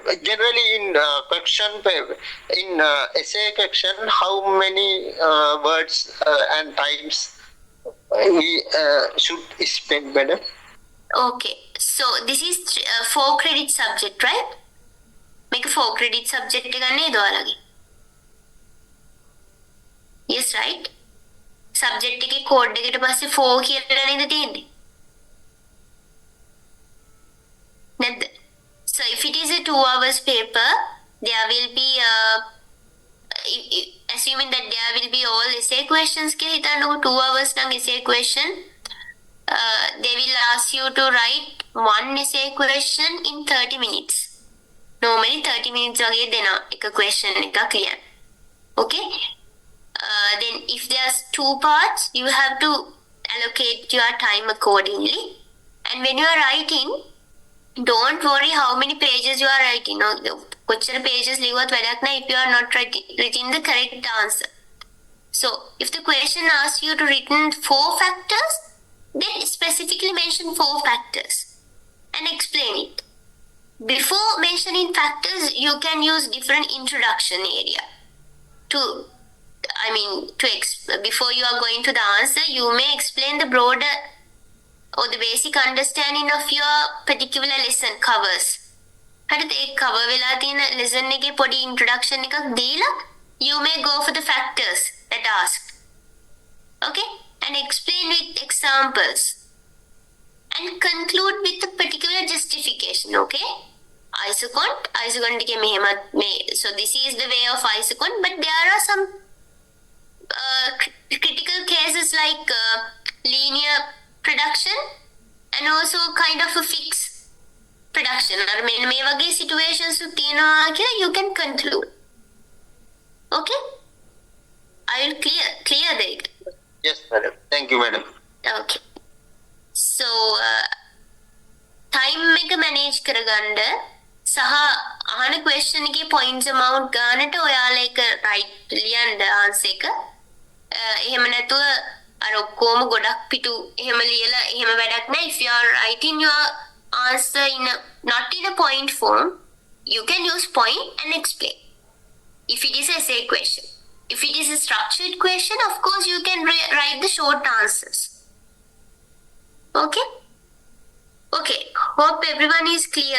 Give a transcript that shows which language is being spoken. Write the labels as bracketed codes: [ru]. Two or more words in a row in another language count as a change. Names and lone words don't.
[en] Generally, in question paper, in essay question, how many words and times we should spend, madam? Okay, so this is 4 credit subject, right? Make a 4 credit subject [si] එකක් නේද ඔයාලගේ? [en] Yes, right? [si] Subject එකේ code එකට පස්සේ 4 කියලා නේද තියෙන්නේ? නැද්ද? [en] So if it is a 2 hours paper, there will be assuming that there will be all essay questions [si] කියලා හිතන්නකො [en] 2 hours නම් essay question. They will ask you to write one essay question in 30 minutes. normally 30 minutes [si] වගේ දෙනවා එක question එකක් ලියන්න. [en] Okay? Then if there's 2 parts, you have to allocate your time accordingly. And when you are writing, don't worry how many pages you are writing. [si] කොච්චර pages ලිව්වත් වැඩක් නැහැ [en] if you are not writing the correct answer. So if the question asks you to written 4 factors, then specifically mention 4 factors and explain it. Before mentioning factors, you can use different introduction area before you are going to the answer, you may explain the broader or the basic understanding of your particular lesson covers. [si] හරිද? ඒ cover වෙලා තියෙන lesson එකේ පොඩි introduction එකක් දීලා [en] you may go for the factors that asked. Okay? And explain with examples. And conclude with a particular justification. Okay? Isocont [si] එකේ මෙහෙම [en] so this is the way of isocont, but there are some critical cases like linear production and also kind of a fixed production. [si] අර මේ වගේ situations තියෙනවා කියලා [en] you can conclude. Okay? I will clear that. Yes, madam. Thank you, madam. Okay. So time [si] එක manage කරගන්න සහ අහන question එකේ [en] points amount [si] ගන්නට ඔයාලා එක right ලියන්න answer එක. එහෙම නැතුව අර ඔක්කොම ගොඩක් පිටු එහෙම ලියලා එහෙම වැඩක් නැහැ. [en] If you are writing your answer not in a point form, you can use point and explain. If it is a essay question. If it is a structured question, of course you can write the short answers. Okay? Okay, hope everyone is clear.